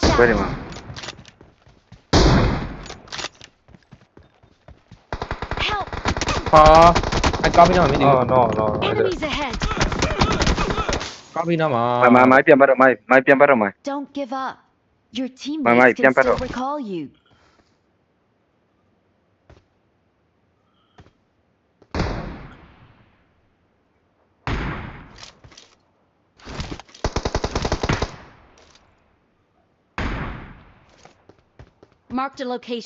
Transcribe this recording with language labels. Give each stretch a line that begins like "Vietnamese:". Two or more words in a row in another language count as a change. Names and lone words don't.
Burmese: ဘယ်ဒီ
English: out.
Burmese: မှာ
English: Help.
Burmese: ဟာအဲ့ကားပြီးနားမှာမင်းဒီ
English: Oh no no. Enemies ahead.
Burmese: ကားပြီးနားမှာ မိုင်းပြန်ပတ်တော့မိုင်းပြန်ပတ်တော့မိုင်း
English: Don't give up. Your
Vietnamese: Mày,
English: teammates can jump still out. recall you. Marked a
Burmese: ဟော
English: location.